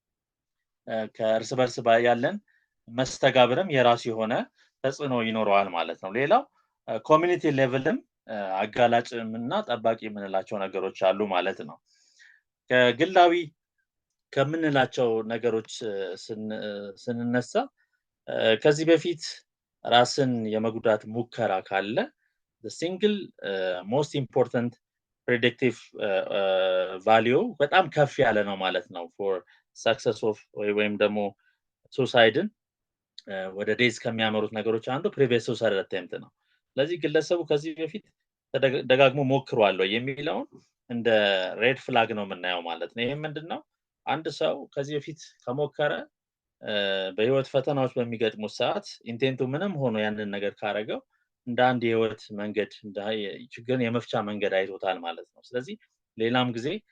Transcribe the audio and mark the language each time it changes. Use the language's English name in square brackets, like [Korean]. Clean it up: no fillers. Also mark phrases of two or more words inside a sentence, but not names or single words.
[Amharic] ከእርስ በርስ ያለን መስተጋብርም የራሱ የሆነ ተጽዕኖ ይኖረዋል ማለት ነው ሌላው ኮሚኒቲ ሌቭልም አጋላጭምና ጠባቂ የምንላቸው ነገሮች አሉ ማለት ነው ከግላዊ ከምንላቸው ነገሮች ስንነሳ ከዚህ በፊት ራስን የመጉዳት ሙከራ ካለ [English] the single most important predictive [Amharic] value በጣም ከፍ ያለ ነው ማለት ነው [English] for success of [Amharic] ወይም ደግሞ suicide ወደ ዴዝ ከሚያመሩት ነገሮች አንዱ [English] previous suicide attempt [Amharic] ነው ስለዚህ ግለሰቡ ከዚህ በፊት ደጋግሞ ሞክሯል የሚለውን እንደ [English] red flag [Amharic] ነው የምናየው ማለት ነው ይሄ ምንድነው አንድ ሰው ከዚህ በፊት ከሞከረ በህይወት ፈተናዎች በሚገጥሙት ሰዓት ኢንቴንቱ ምንም ሆኖ ያንን ነገር ካረገው እንደ አንድ የህይወት መንገድ እንደ ችግርን የመፍቻ መንገድ አይቶታል ማለት ነው ስለዚህ ሌላም ጊዜ